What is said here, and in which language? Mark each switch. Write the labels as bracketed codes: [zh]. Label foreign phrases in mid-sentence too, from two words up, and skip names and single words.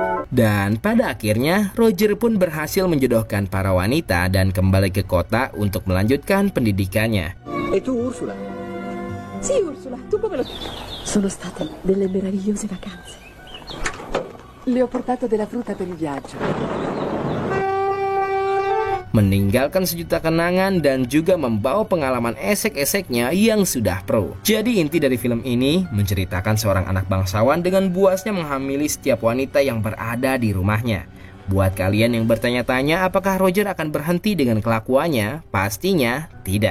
[id] Dan pada akhirnya, Roger pun berhasil menjodohkan para wanita dan kembali ke kota untuk melanjutkan pendidikannya. [it] E tu, Ursula? Sì, Ursula, tu come lo... Sono state delle meravigliose vacanze. Le ho portato della frutta per il viaggio. [id] Meninggalkan sejuta kenangan dan juga membawa pengalaman esek-eseknya yang sudah pro. Jadi inti dari film ini menceritakan seorang anak bangsawan dengan buasnya menghamili setiap wanita yang berada di rumahnya. Buat kalian yang bertanya-tanya apakah Roger akan berhenti dengan kelakuannya, pastinya tidak.